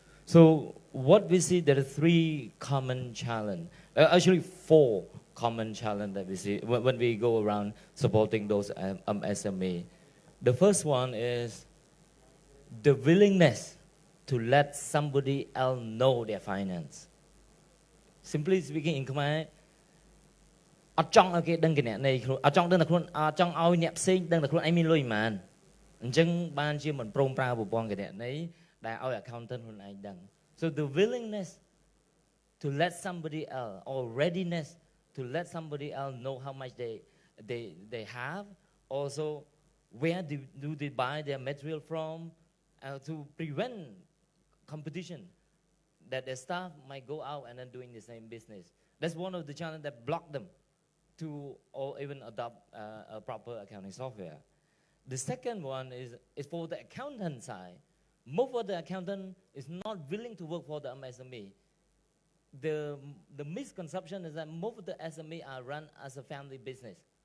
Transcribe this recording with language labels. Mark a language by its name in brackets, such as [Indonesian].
[English] So what we see, there are 3 common challenges, actually 4 common challenges that we see when we go around supporting those MSME. The first one is the willingness to let somebody else know their finance. Simply speaking, in Khmer, [Khmer] អត់ចង់ឲ្យគេដឹងគណនេយ្យខ្លួនអត់ចង់ដឹងតែខ្លួនចង់ឲ្យអ្នកផ្សេងដឹងតែខ្លួនឯងមានលុយប៉ុន្មាន អញ្ចឹងបានជាមិនព្រមប្រើប្រព័ន្ធគណនេយ្យដែលឲ្យ accountant ខ្លួនឯងដឹង [English] So the willingness to let somebody else or readiness to let somebody else know how much they have, also where do they buy their material from, to prevent competition that their staff might go out and then doing the same business. That's one of the challenges that block them to or even adopt a proper accounting software. The second one is for the accountant side. Most of the accountant is not willing to work for the MSME. The misconception is that most of the SME are run as a family business.